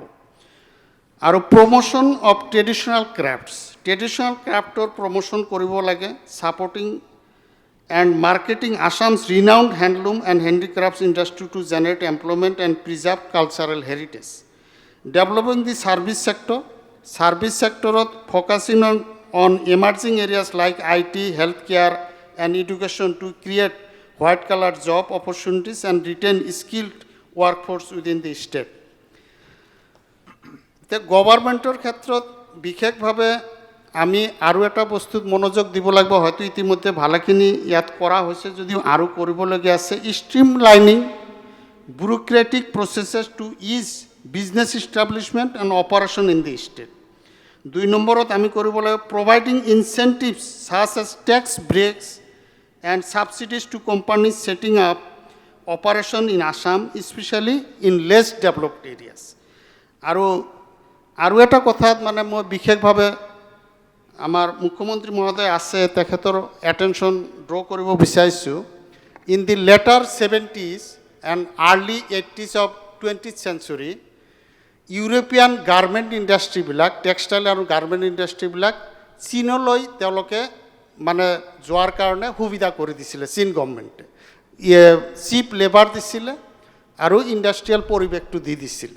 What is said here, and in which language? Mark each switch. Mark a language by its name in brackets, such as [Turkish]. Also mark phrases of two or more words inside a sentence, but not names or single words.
[English] আৰু promotion of traditional craft's promotion [Assamese] কৰিব লাগে, [English] supporting and marketing Assam's renowned handloom and handicrafts industry to generate employment and preserve cultural heritage. developing the service service sector's focusing on emerging areas like IT, healthcare, and education to create white-collar job opportunities and retain skilled workforce within the state. [Assamese] তে গভর্নমেন্টৰ ক্ষেত্ৰত বিশেষভাৱে আমি আৰু এটা বস্তুত মনোযোগ দিব লাগিব, হয়তো ইতিমধ্যে ভালেখিনি ইয়াত কৰা হৈছে যদিও আৰু কৰিবলগীয়া আছে। [English] streamlining bureaucratic processes to ease business establishment and operation in the state. 2 [Assamese] নম্বৰত আমি কৰিব লাগিব [English] providing incentives such as tax breaks and subsidies to companies setting up operation in Assam, especially in less developed areas. [Assamese] আৰু এটা কথাত মানে মই বিশেষভাৱে আমাৰ মুখ্যমন্ত্ৰী মহোদয় আছে তেখেতৰ [English] attention draw [Assamese] কৰিব বিচাৰিছোঁ। [English] in the later 70s and early 80s of 20th century, European garment industries, [Assamese] টেক্সটাইল আৰু [English] garment industries [Assamese] চীনলৈ তেওঁলোকে মানে যোৱাৰ কাৰণে সুবিধা কৰি দিছিলে চীন গভৰ্ণমেণ্টে। [English] cheap labour [Assamese] দিছিলে আৰু ইণ্ডাষ্ট্ৰিয়েল পৰিৱেশটো দি দিছিলে।